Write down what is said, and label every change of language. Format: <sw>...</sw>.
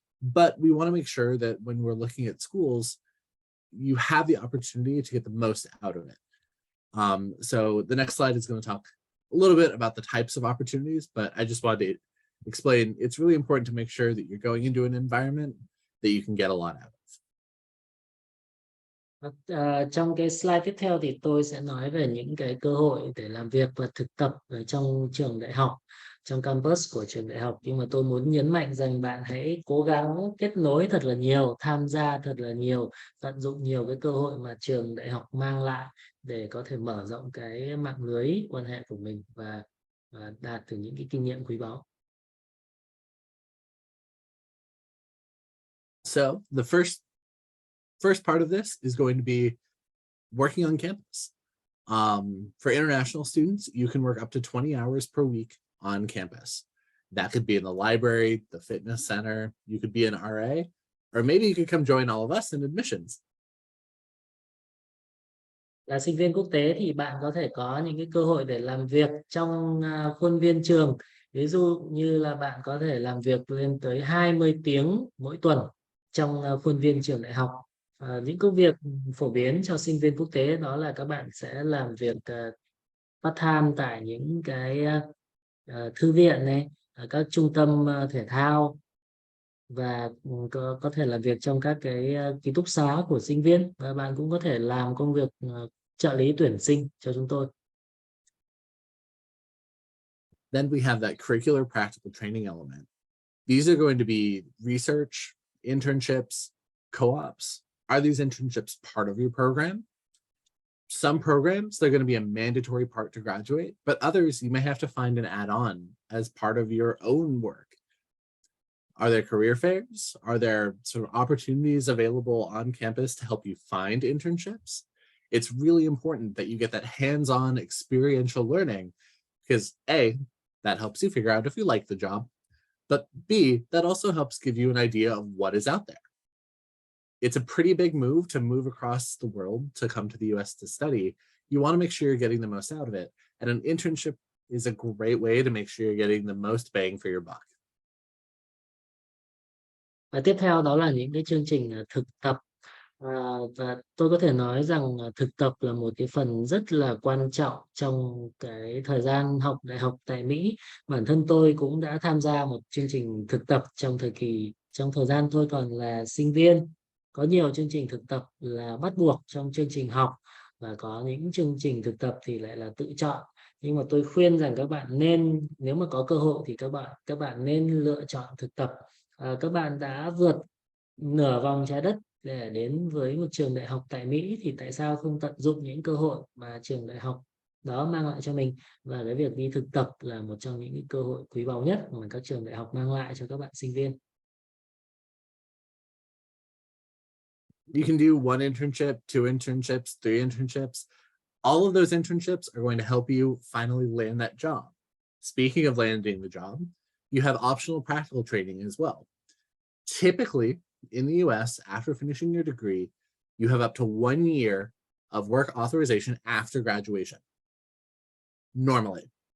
<en>But we want to make sure that when we're looking at schools, you have the opportunity to get the most out of it. So the next slide is going to talk a little bit about the types of opportunities, but I just wanted to explain it's really important to make sure that you're going into an environment that you can get a lot out of.</en> <vi>Trong cái slide tiếp theo thì tôi sẽ nói về những cái cơ hội để làm việc và thực tập ở trong trường đại học, trong campus của trường đại học. Nhưng mà tôi muốn nhấn mạnh rằng bạn hãy cố gắng kết nối thật là nhiều, tham gia thật là nhiều, tận dụng nhiều cái cơ hội mà trường đại học mang lại để có thể mở rộng cái mạng lưới quan hệ của mình và đạt được những cái kinh nghiệm quý báu.</vi> <en>So the first part of this is going to be working on campus. For international students, you can work up to 20 hours per week on campus. That could be in the library, the fitness center, you could be an RA, or maybe you could come join all of us in admissions.</en> <vi>Là sinh viên quốc tế thì bạn có thể có những cái cơ hội để làm việc trong khuôn viên trường. Ví dụ như là bạn có thể làm việc lên tới 20 tiếng mỗi tuần trong khuôn viên trường đại học. Những công việc phổ biến cho sinh viên quốc tế đó là các bạn sẽ làm việc part-time tại những cái thư viện này, các trung tâm thể thao, và có thể làm việc trong các cái ký túc xá của sinh viên, và bạn cũng có thể làm công việc trợ lý tuyển sinh cho chúng tôi.</vi> <en>Then we have that curricular practical training element. These are going to be research, internships, co-ops. Are these internships part of your program? Some programs, they're going to be a mandatory part to graduate, but others you may have to find an add-on as part of your own work. Are there career fairs? Are there sort of opportunities available on campus to help you find internships? It's really important that you get that hands-on experiential learning because A, that helps you figure out if you like the job, but B, that also helps give you an idea of what is out there. It's a pretty big move to move across the world to come to the US to study. You want to make sure you're getting the most out of it. And an internship is a great way to make sure you're getting the most bang for your buck.</en> <vi>Và tiếp theo đó là những cái chương trình thực tập. Và tôi có thể nói rằng thực tập là một cái phần rất là quan trọng trong cái thời gian học đại học tại Mỹ. Bản thân tôi cũng đã tham gia một chương trình thực tập trong thời gian tôi còn là sinh viên. Có nhiều chương trình thực tập là bắt buộc trong chương trình học và có những chương trình thực tập thì lại là tự chọn. Nhưng mà tôi khuyên rằng các bạn nên, nếu mà có cơ hội thì các bạn nên lựa chọn thực tập. Các bạn đã vượt nửa vòng trái đất để đến với một trường đại học tại Mỹ thì tại sao không tận dụng những cơ hội mà trường đại học đó mang lại cho mình, và cái việc đi thực tập là một trong những cơ hội quý báu nhất mà các trường đại học mang lại cho các bạn sinh viên.</vi> <en>You can do 1 internship, 2 internships, 3 internships. All of those internships are going to help you finally land that job. Speaking of landing the job, you have optional practical training as well. Typically, in the US, after finishing your degree, you have up to 1 year of work authorization after graduation. Normally.</en>